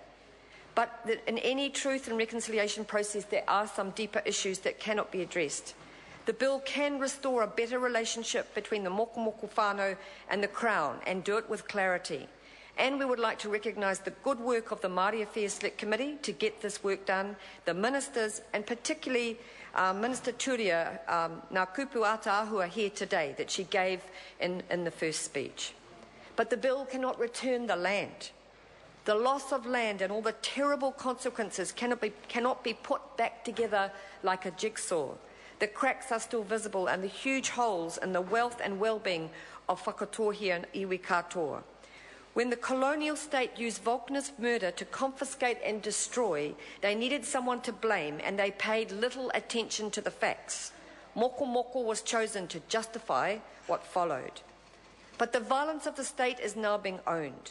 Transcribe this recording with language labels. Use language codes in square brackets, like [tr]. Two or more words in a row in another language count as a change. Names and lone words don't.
[en] But in any truth and reconciliation process, there are some deeper issues that cannot be addressed. The bill can restore a better relationship between the Mokomoko whānau and the Crown and do it with clarity. And we would like to recognise the good work of the Māori Affairs Select Committee to get this work done, the ministers, and particularly Minister Turia, [mi] ngā kupu ata [en] who are here today, that she gave in the first speech. But the bill cannot return the land. The loss of land and all the terrible consequences cannot be put back together like a jigsaw. The cracks are still visible and the huge holes in the wealth and well-being of whakatohia and [mi] iwi katoa. [en] When the colonial state used Wagner's murder to confiscate and destroy, they needed someone to blame and they paid little attention to the facts. Mokomoko was chosen to justify what followed. But the violence of the state is now being owned.